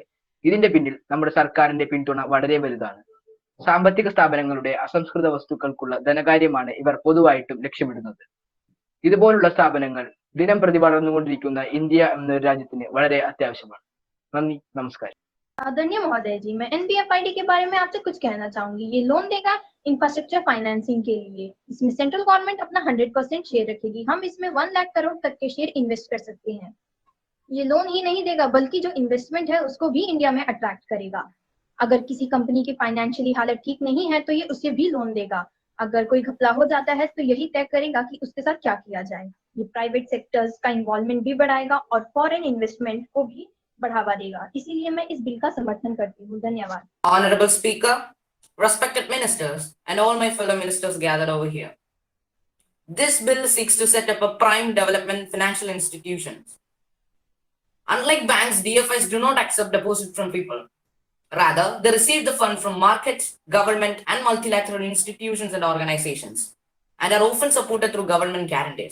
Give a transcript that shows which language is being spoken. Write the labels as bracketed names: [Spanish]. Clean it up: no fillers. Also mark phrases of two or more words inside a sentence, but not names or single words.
[Malayalam] ഇതിന്റെ പിന്നിൽ നമ്മുടെ സർക്കാരിന്റെ പിന്തുണ വളരെ വലുതാണ്. സാമ്പത്തിക സ്ഥാപനങ്ങളുടെ അസംസ്കൃത വസ്തുക്കൾക്കുള്ള ധനകാര്യമാണ് ഇവർ പൊതുവായിട്ടും ലക്ഷ്യമിടുന്നത്. ഇതുപോലുള്ള സ്ഥാപനങ്ങൾ ദിനം പ്രതി വളർന്നുകൊണ്ടിരിക്കുന്ന ഇന്ത്യ എന്ന രാജ്യത്തിന് വളരെ അത്യാവശ്യമാണ്. നന്ദി, നമസ്കാരം. [Hindi] आदरणीय महोदय जी, मैं NBFID के बारे में आपसे कुछ कहना चाहूंगी। ये लोन देगा [English] infrastructure financing [Hindi] के लिए। इसमें [English] central government [Hindi] अपना 100% शेयर रखेगी। हम इसमें 1 लाख करोड़ तक के [English] share invest [Hindi] कर सकते हैं। ये लोन ही नहीं देगा बल्कि जो इन्वेस्टमेंट है उसको भी इंडिया में अट्रैक्ट करेगा। अगर किसी कंपनी की फाइनेंशियली हालत ठीक नहीं है तो ये उसे भी लोन देगा। अगर कोई घपला हो जाता है तो यही तय करेगा कि उसके साथ क्या किया जाए। ये [English] private sectors [Hindi] का इन्वॉल्वमेंट भी बढ़ाएगा और [English] foreign investment [Hindi] को भी बढ़ावा देगा। इसीलिए मैं इस बिल का समर्थन करती हूँ। धन्यवाद। [English] Honorable Speaker, respected ministers, and all my fellow ministers gathered over here. This bill seeks to set up a prime development financial institutions. Unlike banks, DFIs do not accept deposit from people. Rather, they receive the fund from markets, government, and multilateral institutions and organizations, and are often supported through government guarantees.